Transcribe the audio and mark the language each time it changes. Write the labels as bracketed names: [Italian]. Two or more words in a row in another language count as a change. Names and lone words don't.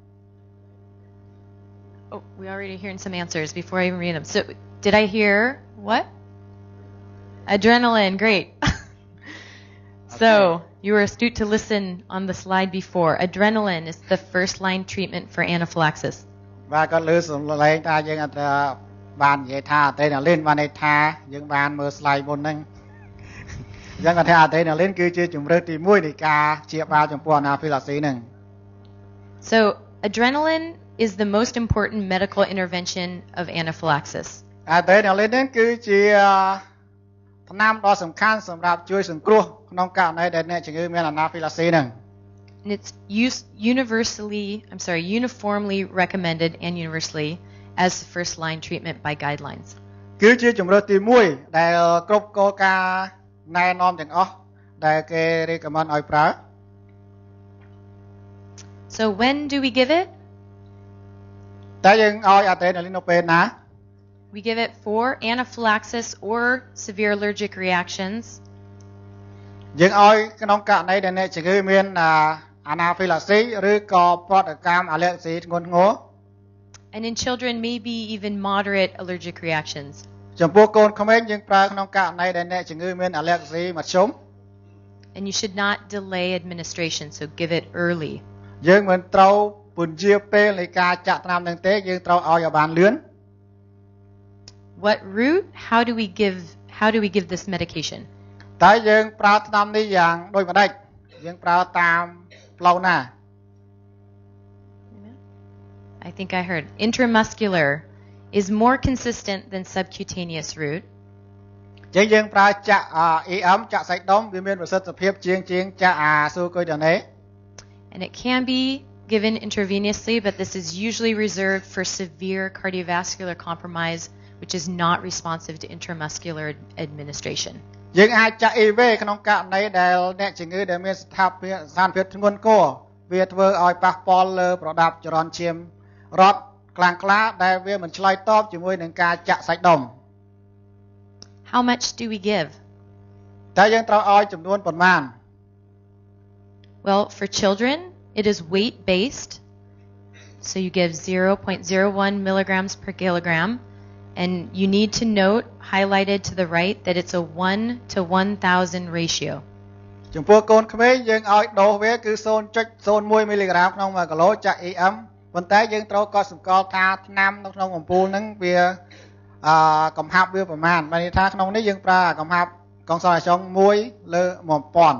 [English] Oh, we already hearing some answers before I even read them. So, did I hear what? Adrenaline, great. So, you were astute to listen on the slide before. Adrenaline is the first line treatment for anaphylaxis. [Khmer] បាទគាត់លើសំឡេងថាយើងអត់បាននិយាយថាអតេណាលីនបានន័យថាយើងបានមើល slide មុនហ្នឹងអញ្ចឹងគាត់ថាអតេណាលីនគឺជាជំរើសទី1នៃការព្យាបាលចំពោះអាណាហ្វីឡាស៊ីហ្នឹង [English] So, adrenaline is the most important medical intervention of anaphylaxis. [Khmer] អតេណាលីនហ្នឹងគឺជាថ្នាំដ៏សំខាន់សម្រាប់ជួយសង្គ្រោះក្នុងករណីដែលអ្នកជំងឺមានអាណាហ្វីឡាស៊ីហ្នឹង [English] And it's uniformly recommended and universally as the first line treatment by guidelines. [Khmer] គឺជាជំរើសទី1ដែលគ្រប់គោលការណ៍ណែនាំទាំងអស់ដែលគេ recommend ឲ្យប្រើ [English] So when do we give it? [Khmer] តើយើងឲ្យអតេណាលីននៅពេលណា [English] We give it for anaphylaxis or severe allergic reactions. [Khmer] យើងឲ្យក្នុងករណីដែលអ្នកជំងឺមានអាណាហ្វីឡាស៊ីឬក៏ប្រតិកម្មអាឡែហ្ស៊ីធ្ងន់ធ្ងរ [English] And in children, maybe even moderate allergic reactions. [Khmer] ចំពោះកូនក្មេងយើងប្រើក្នុងករណីដែលអ្នកជំងឺមានអាឡែហ្ស៊ីមធ្យម [English] And you should not delay administration, so give it early. [Khmer] យើងមិនត្រូវពន្យាពេលនៃការចាក់ថ្នាំនឹងទេយើងត្រូវឲ្យឲ្យបានលឿន [English] What route? How do we give this medication? [Khmer] តើយើងប្រើថ្នាំនេះយ៉ាងដូចម្ដេចយើងប្រើតាមផ្លូវណា [English] I think I heard intramuscular is more consistent than subcutaneous route. [Khmer] យើងប្រើចាក់ EM ចាក់សាច់ដុំវាមានប្រសិទ្ធភាពជាងចាក់ស៊ូកុយដូណេ [English] And it can be given intravenously, but this is usually reserved for severe cardiovascular compromise, which is not responsive to intramuscular administration. [Khmer] យើងអាចចាក់ EV ក្នុងករណីដែលអ្នកជំងឺដែលមានស្ថានភាពធ្ងន់ធ្ងរវាធ្វើឲ្យប៉ះពាល់លើប្រដាប់ចរន្តឈាមរត់ខ្លាំងក្លាដែលវាមិនឆ្លើយតបជាមួយនឹងការចាក់សាច់ដុំ [English] How much do we give? [Khmer] តើយើងត្រូវឲ្យចំនួនប៉ុន្មាន [English] Well, for children, it is weight-based. So you give 0.01 milligrams per kilogram. And you need to note, highlighted to the right, that it's a 1 to 1,000 ratio. [Khmer] ចំពោះកូនក្មេងយើងឲ្យដូសវាគឺ 0.01 មីលីក្រាមក្នុង1គីឡូចាក់ EM ប៉ុន្តែយើងត្រូវកត់សម្គាល់ថាថ្នាំនៅក្នុងអំពូលហ្នឹងវាកំហាប់វាប្រមាណបានន័យថាក្នុងនេះយើងប្រើកំហាប់កងសរចុង1លើ 1000